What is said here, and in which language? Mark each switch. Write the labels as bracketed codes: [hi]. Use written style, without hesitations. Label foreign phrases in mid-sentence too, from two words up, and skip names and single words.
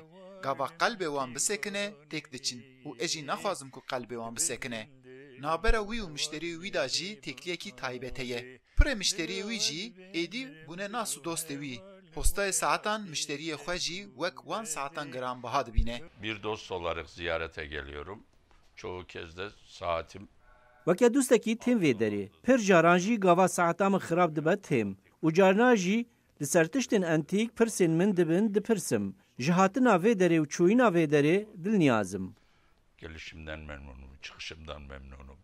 [ku] Gava qelbê wan bisekine têk diçin û ez jî naxwazim ku qelbê wan bisekine. Navbera wî û mişterî wî da jî têkliyekî taybet heye. Pirê mişteriyê wî jî êdî bûne nas û dostê wî. Postayê saetan müşteriyê xwe jî wek wan saetan giranbiha dibîne. [tr] Bir dost olarak ziyarete geliyorum. Çoğu kez de saatim [ku] Weke dostekî têm vê derê. Pir caran jî gava saeta min xirab dibe têm. û carna jî li ser tiştên entîk pirsên min dibin dipirsim. Ji hatina vê derê û çûyîna vê derê dilniyazim. [tr] gelişimden memnunum, çıkışımdan memnunum.